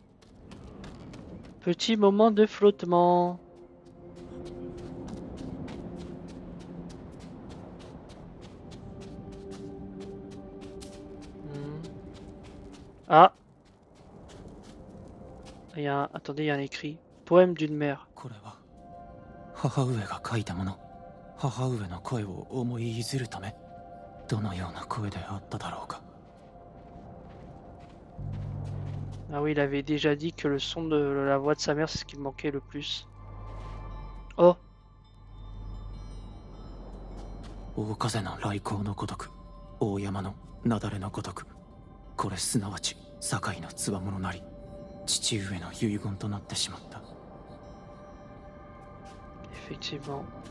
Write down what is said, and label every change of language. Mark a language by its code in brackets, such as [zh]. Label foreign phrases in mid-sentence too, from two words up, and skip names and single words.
[fr] Petit moment de flottement. Ah, attendez, il y a un écrit. Poème d'une mère. [ja] これは母上が書いたもの。母上の声を思いいずるため、どのような声であっただろうか。 [fr] Ah oui, il avait déjà dit que le son de la voix de sa mère, c'est ce qui me manquait le plus. Oh, [ja] 大風の雷光のごとく、大山の雪崩のごとく、これすなわち堺のつわものなり、父上の遺言となってしまった。 [fr] effectivement.